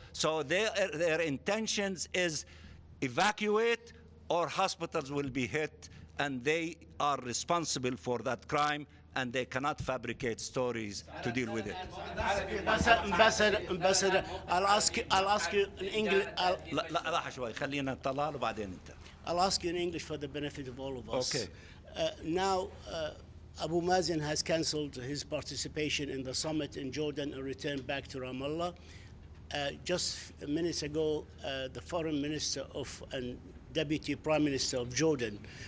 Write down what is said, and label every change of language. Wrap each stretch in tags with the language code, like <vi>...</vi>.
<en>So their intentions is evacuate or hospitals will be hit, and they are responsible for that crime, and they cannot fabricate stories to deal with it. Ambassador, I'll ask you in English.</en> <ar>لحظة شوي، خلينا طلال وبعدين أنت.</ar> <en>I'll ask you in English for the benefit of all of us. Okay. Now, Abu Mazen has cancelled his participation in the summit in Jordan and returned back to Ramallah. Just minutes ago, the foreign minister and deputy prime minister of Jordan</en>